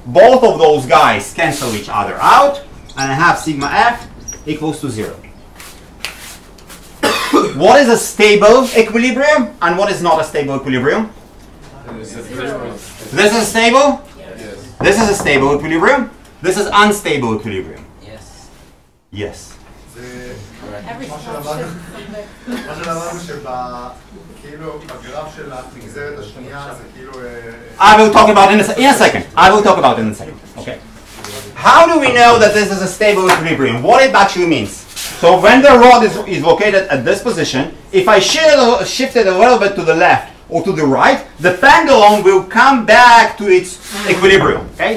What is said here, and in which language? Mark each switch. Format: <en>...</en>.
<en>Both of those guys cancel each other out, and I have sigma f equals to 0. What is a stable equilibrium and what is not a stable equilibrium? This is stable? Yes. This is a stable equilibrium. This is unstable equilibrium. Yes. Yes.</en> <he>מה שלמדנו שכאילו בגרף של הנגזרת השנייה זה כאילו...</he> <en>I will talk about in a second. I will talk about it in a second. Okay. How do we know that this is a stable equilibrium? What it actually means? So when the rod is located at this position, if I shift it a little bit to the left or to the right, the pendulum will come back to its equilibrium. Okay.</en>